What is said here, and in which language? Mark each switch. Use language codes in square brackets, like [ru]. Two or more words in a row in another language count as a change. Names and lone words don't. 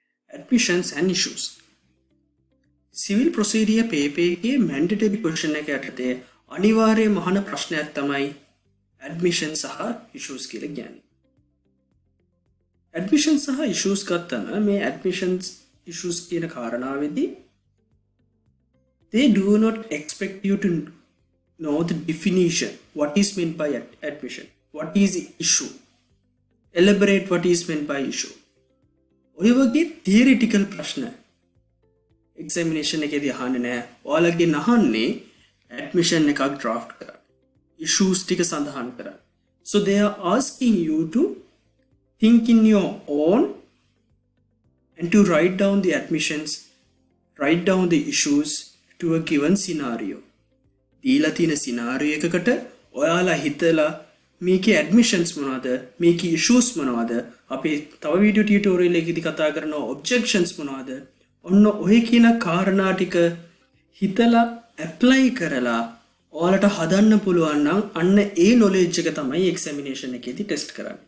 [en] admissions and issues. Civil procedure [si] පේපේකේ [en] mandatory question [si] එක යටතේ අනිවාර්යයෙන්ම අහන ප්‍රශ්නයක් තමයි admission සහ issues කියලා කියන්නේ. admission සහ issues ගත්තම මේ admissions issues කියන කාරණාවෙදී [en] they do not expect you to know the definition, what is meant by admission, what is the issue, elaborate what is meant by issue. [si] ඔය වගේ theoretical ප්‍රශ්න examination එකේදී අහන්නේ නැහැ. ඔයාලගෙන් අහන්නේ admission එකක් draft කරන්න, issues ටික සඳහන් කරන්න. [en] So they are asking you to think in your own and to write down the admissions, write down the issues to a given scenario. [si] දීලා තියෙන scenario එකකට ඔයාලා හිතලා මේකේ admissions මොනවද, මේකේ issues මොනවද, අපි තව [en] video tutorial [si] එකකදී කතා කරන objections මොනවද, ඔන්න ඔය කියන කාරණා ටික හිතලා apply කරලා ඔයාලට හදන්න පුළුවන් නම් අන්න ඒ knowledge එක තමයි examination එකේදී test කරන්නේ.